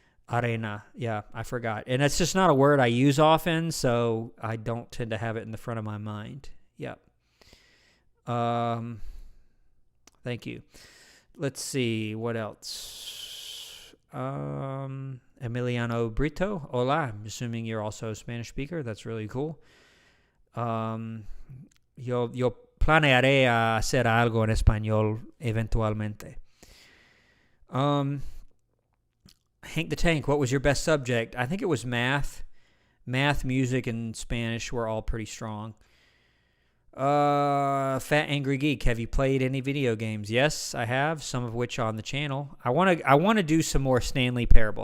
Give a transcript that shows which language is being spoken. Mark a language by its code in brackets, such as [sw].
[en] Arena, yeah, I forgot. And it's just not a word I use often, so I don't tend to have it in the front of my mind. Yep. Thank you. Let's see, what else? Emiliano Brito, hola. I'm assuming you're also a Spanish speaker. That's really cool. [es] Yo planearé a hacer algo en español eventualmente. [en] Hank the Tank, what was your best subject? I think it was math. Math, music, and Spanish were all pretty strong. Fat Angry Geek, have you played any video games? Yes, I have, some of which on the channel. I want to do some more Stanley Parable.